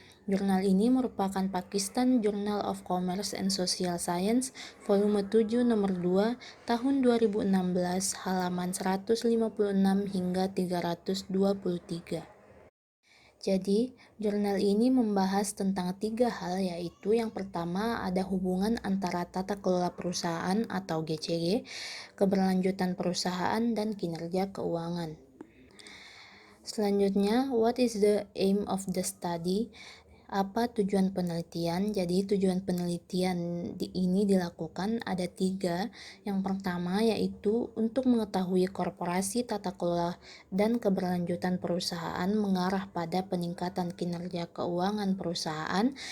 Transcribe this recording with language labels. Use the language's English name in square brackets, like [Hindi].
[Indonesian] Jurnal ini merupakan Pakistan Journal of Commerce and Social Science, volume 7 nomor 2, tahun 2016, halaman 156 hingga 323. Jadi, jurnal ini membahas tentang 3 hal, yaitu yang pertama ada hubungan antara tata kelola perusahaan atau GCG, keberlanjutan perusahaan, dan kinerja keuangan. Selanjutnya, [English] what is the aim of the study? [Indonesian] Apa tujuan penelitian? Jadi tujuan penelitian ini dilakukan ada 3. Yang pertama yaitu untuk mengetahui korporasi, tata kelola, dan keberlanjutan perusahaan mengarah pada peningkatan kinerja keuangan perusahaan.